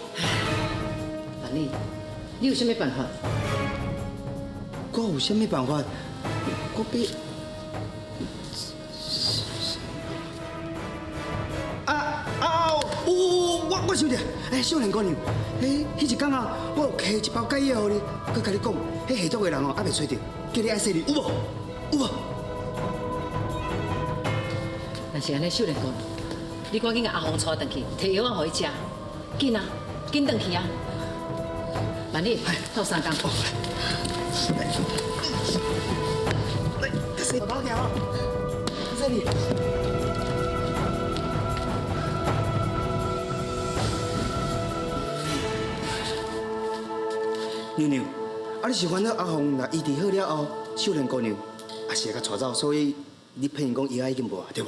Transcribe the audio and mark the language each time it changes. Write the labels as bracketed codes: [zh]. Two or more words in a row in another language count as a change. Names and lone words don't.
[nan] 万丽，你有啥物办法？我有啥物办法？我比我想着，少年姑娘，迄一天啊，我有摕一包解药互你，佮甲你讲，迄下毒的人哦，还袂找着，叫你爱洗你，有无？有无？若是安尼，少年公，你赶紧甲阿红带转去，摕药仔互伊食，紧啊，紧转去啊！万丽，斗3 工。来，宝条，这里。娘娘，你是烦恼阿红若医治好了后，少年姑娘也是会甲带走，所以你骗人讲药已经无啊，对无？